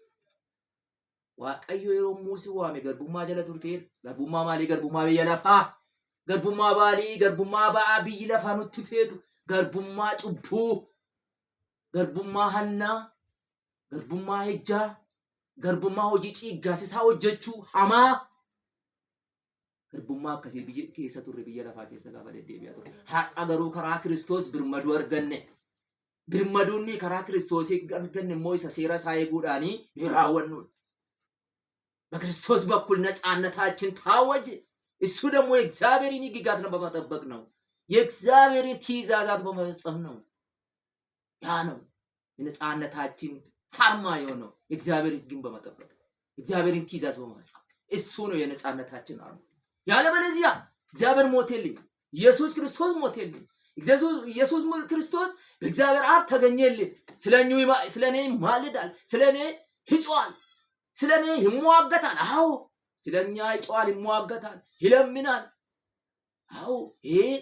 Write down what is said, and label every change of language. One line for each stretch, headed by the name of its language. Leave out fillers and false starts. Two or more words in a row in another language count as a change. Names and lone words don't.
Oromo: Waaqayyo yommuu si waame garbummaa jala turteen garbummaa maalii garbummaa biyya lafaa garbummaa baalii garbummaa ba'aa biyyi lafaa nutti feetu garbummaa cubbuu garbummaa hannaa garbummaa ejjaa garbummaa hojii ciiggaasisaa hojjechuu hamaa garbummaa akkasii biyya keessa turre biyya lafaa keessa gaafa deddeebi'aa ture. Har'a garuu karaa Kiristoos birmaduu arganne. Birmaduunni karaa Kiristoos arganne immoo isa seera isaa eeguudhaanii ni raawwannu.
Amharic: በክርስቶስ በኩል ነፃነታችን ታወጀ። እሱ ደግሞ የእግዚአብሔርን ሕግጋት በመጠበቅ ነው። የእግዚአብሔርን ትእዛዛት በመፈጸም ነው። ያ ነው የነፃነታችን አርማ የሆነው የእግዚአብሔር ሕግን በመጠበቅ የእግዚአብሔርን ትእዛዝ በመፈጸም እሱ ነው የነፃነታችን አርማ። ያለበለዚያ እግዚአብሔር ሞተልኝ፣ ኢየሱስ ክርስቶስ ሞተልኝ፣ ኢየሱስ ክርስቶስ በእግዚአብሔር አብ ተገኘልኝ፣ ስለኔ ይማልዳል፣ ስለኔ ይጮሃል፣ ስለኔ ይሟገታል። አዎ ስለኛ ይጮሃል፣ ይሟገታል፣ ይለምናል። አዎ ይሄ